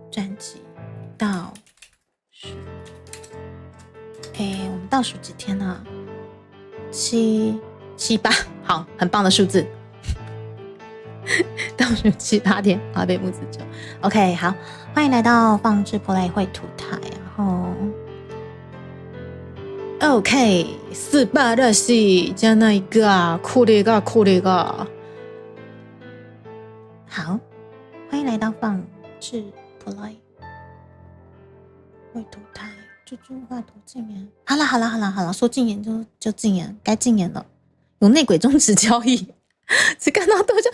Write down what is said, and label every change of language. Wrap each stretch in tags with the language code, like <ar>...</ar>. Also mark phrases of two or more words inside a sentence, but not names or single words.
<zh>专辑倒数，我们倒数几天啊？7、8，好，很棒的数字。倒数7、8天，华北木子酒。OK， 好，欢迎来到放置 play 绘图台，然后 OK，</zh> <ja>素晴らしいじゃないか、これが。</ja> <zh>好，欢迎来到放置 play 绘图台。猪猪画图禁言。好了，说禁言就禁言，该禁言了。有内鬼终止交易。只看到多久？</zh>